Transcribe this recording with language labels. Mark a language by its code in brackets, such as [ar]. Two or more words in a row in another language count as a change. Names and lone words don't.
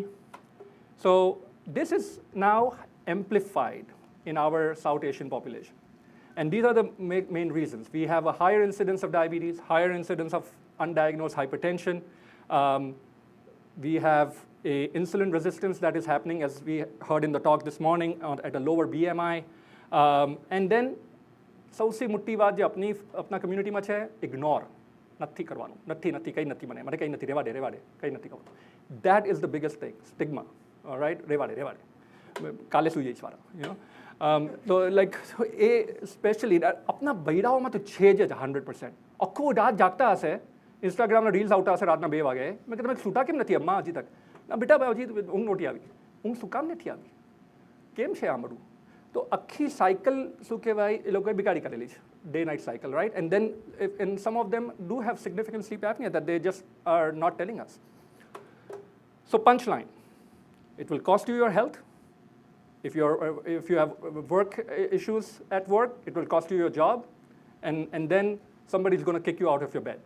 [en] So this is now amplified in our South Asian population. And these are the main reasons. We have a higher incidence of diabetes, higher incidence of undiagnosed hypertension. We have a insulin resistance that is happening, as we heard in the talk this morning, at a lower BMI. And then, [hi] सबसे मुट्ठी बात जो अपना community में है, [en] ignore. [gu] નથી કરવાનું, નથી કંઈ નથી મને કંઈ નથી, રેવા દે કંઈ નથી કરવાનું. [en] That is the biggest thing, stigma, all right? [gu] રેવા દે કાલે સુઈ જઈશ વાળા, [en] you know. [gu] તો લાઈક એ સ્પેશિયલી આપણા બૈરાઓમાં તો છે જ 100%. આખો રાત જાગતા હશે, ઇન્સ્ટાગ્રામના રીલ્સ આવતા હશે રાતના 2 વાગે. મેં કે તમે છૂટા કેમ નથી અમ્મા હજી તક? ના બેટા હજી ઊંઘ નહોતી આવી. ઊંઘ શું કામ નથી આવી? કેમ છે આ બધું? તો આખી સાયકલ શું કહેવાય એ લોકોએ બિગાડી કરેલી છે, [en] day night cycle, [gu] રાઈટ? [en] and then and some of them do have significant sleep apnea that they just are not telling us. So punchline, it will cost you your health. If you have work issues at work, it will cost you your job, and then somebody is going to kick you out of your bed.